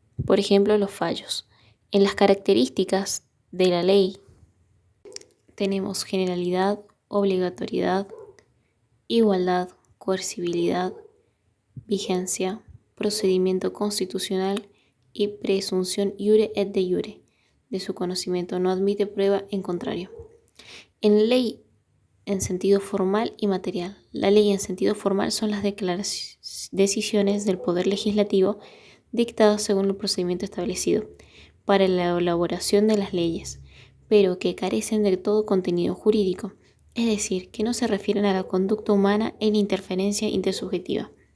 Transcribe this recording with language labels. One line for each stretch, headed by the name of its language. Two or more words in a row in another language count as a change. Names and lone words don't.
Spanish: Por ejemplo, los fallos. En las características de la ley tenemos generalidad, obligatoriedad, igualdad, coercibilidad, vigencia, procedimiento constitucional y presunción
Latin: iure et de iure
Spanish: de su conocimiento. No admite prueba en contrario. En ley en sentido formal y material. La ley en sentido formal son las decisiones del Poder Legislativo dictadas según el procedimiento establecido para la elaboración de las leyes, pero que carecen de todo contenido jurídico, es decir, que no se refieren a la conducta humana en interferencia intersubjetiva.